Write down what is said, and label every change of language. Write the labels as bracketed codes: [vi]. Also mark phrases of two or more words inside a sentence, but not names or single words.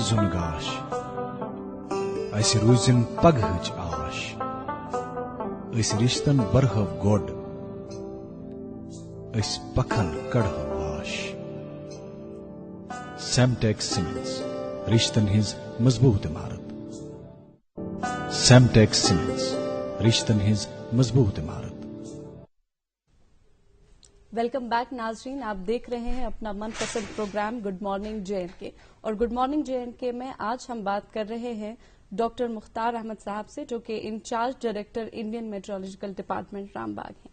[ks] زُن گاش, اسہِ روٗزِن پگہٕچ آش, أسۍ رِشتن برہو گۄڈ, أسۍ پکھن کڑہو واش. سیمٹیک سیمنٹس, رشتن ہٕنٛز مضبوٗط عمارت. سیمٹیک سیمنٹس, رشتن ہٕنٛز مضبوٗط عمارت. [en] welcome back [ur] ناظرین, آپ دیکھ رہے ہیں اپنا من پسند پروگرام گڈ مارننگ جے اینڈ کے. اور گڈ مارننگ جے اینڈ کے میں آج ہم بات کر رہے ہیں ڈاکٹر مختار احمد صاحب سے, جو کہ [en] incharge director [ur] انڈین میٹرولوجیکل ڈپارٹمنٹ رام باغ ہیں.